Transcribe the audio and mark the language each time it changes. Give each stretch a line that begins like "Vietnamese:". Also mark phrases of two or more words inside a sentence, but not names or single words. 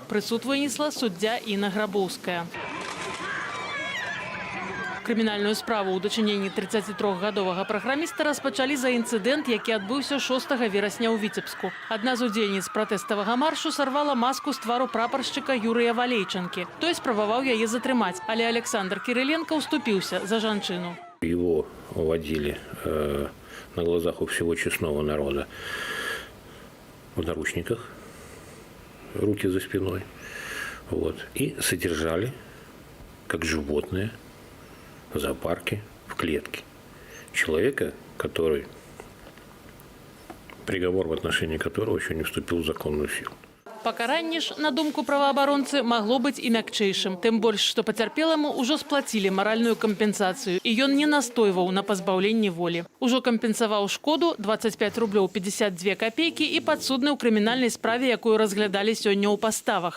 Belarusian: Прысуд вынесла суддзя Інна Грабоўская. Крымінальную справу ў дачыненні 33-гадовага праграміста распачалі за інцыдэнт, які адбыўся 6 верасня ў Віцебску. Адна з удзельніц пратэставага маршу сарвала маску з твару прапаршчыка Юрыя Валейчанкі. Той спрабаваў яе затрымаць, але Александр Кірыленка уступіўся за жанчыну.
Russian: Его уводили на глазах у всего честного народа в наручниках, руки за спиной, и содержали как животное в зоопарке, в клетке. Человека, приговор в отношении которого еще не вступил в законную силу.
Belarusian: Пакаранне ж, на думку праваабаронцы, магло быць і мякчэйшым. Тым больш, што пацярпеламу ўжо сплацілі маральную кампенсацыю, і ён не настойваў на пазбаўленні волі. Ужо кампенсаваў шкоду 25 рублёў 52 копейкі і падсудны ў крымінальнай справе, якую разглядалі сёння ў паставах.